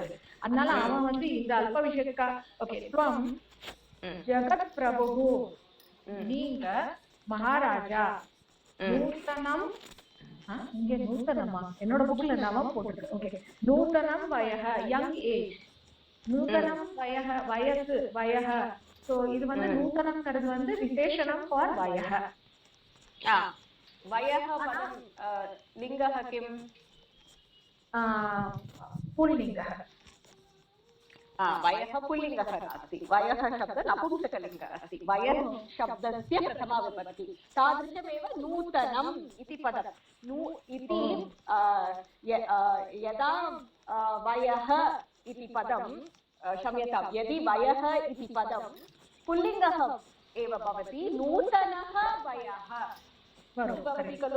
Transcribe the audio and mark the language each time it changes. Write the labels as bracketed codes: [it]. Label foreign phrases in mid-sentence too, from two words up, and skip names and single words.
[ta] அதனால அவன் வந்து இந்த அல்ப விஷயத்துக்கா ஓகே [sa] त्वं जगत् प्रभु, [ta] நீங்க மகாராஜா, நூத்தனம் இங்க நூத்தனமா என்னோட புக்ல நவம் போட்டுருக்கு. ஓகே [sa] नूतनं वयः [en] young age, [sa] नूतनं वयः [ta] வயசு வயக. சோ இது வந்து நூத்தனம்ங்கிறது வந்து விசேஷணம் ஃபார் வயக. [sa] वयः पदं लिङ्गः किं? पुल्लिङ्गः. वयः पुल्लिङ्गः अस्ति. वयः शब्दः नपुंसकलिङ्गः अस्ति. वयः शब्दस्य प्रथमा विभक्ति. तादृशमेव नूतनम् इति पदं. इति यदा वयः इति पदं क्षम्यतां, यदि वयः इति पदं पुल्लिङ्गः एव भवति, नूतनः वयः खलु.